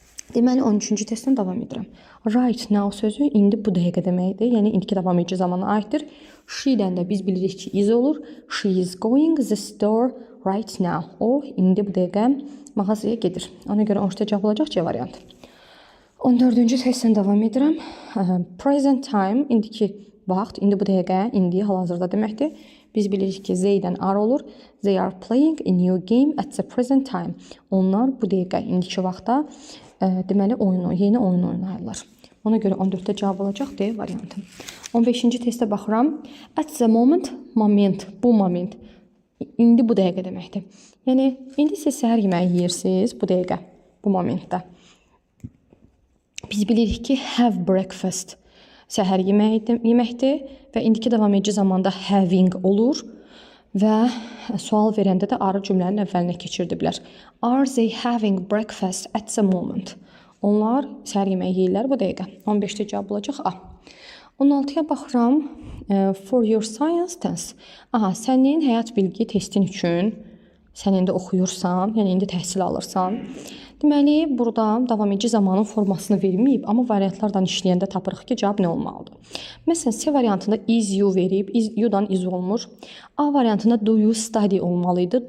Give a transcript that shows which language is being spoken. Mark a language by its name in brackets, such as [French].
[Azerbaijani] Deməli 13-cü testdən davam edirəm. [English] Right now [Azerbaijani] sözü indi bu dəqiqə deməkdir. Yəni indiki davam edici zamana aiddir. She-dən də biz bilirik ki, is olur. [English] She is going the store right now. [Azerbaijani] O indi bu dəqiqə mağazaya gedir. Ona görə 13-də cavab olacaq C variantı. 14-cü testdən davam edirəm. [English] Present time [Azerbaijani] indiki vaxt, indi bu dəqiqə, indi hal-hazırda deməkdir. Biz bilirik ki, Z'dən are olur. [English] They are playing a new game at the present time. [Azerbaijani] Onlar bu dəqiqə, indiki vaxtda deməli yeni oyun oynayırlar. Ona görə 14-də cavab olacaq D variantı. 15-ci testə baxıram. [English] At the moment, [Azerbaijani] bu moment. İndi bu dəqiqə deməkdir. Yəni indi siz səhər yeməyi yeyirsiniz bu dəqiqə, bu momentdə. Biz bilirik ki, [English] have breakfast [Azerbaijani] səhər yeməkdir və indiki davam edici zamanda having olur və sual verəndə də are cümlənin əvvəlinə keçirdiblər. [English] Are they having breakfast at the moment? [Azerbaijani] Onlar səhər yeməyi yeyirlər bu dəqiqə. 15-də cavab olacaq A. 16-ya baxıram. [English] For your science test. [Azerbaijani] Aha, sənin həyat bilgi testin üçün sən indi oxuyursan, yəni indi təhsil alırsan. Deməli, burada davam edici zamanın formasını verməyib, amma variantlardan işləyəndə tapırıq ki, cavab nə olmalıdır? Məsələn, C variantında is you verib, you-dan is olmur. A variantında [English] do you study [Azerbaijani] olmalıydı.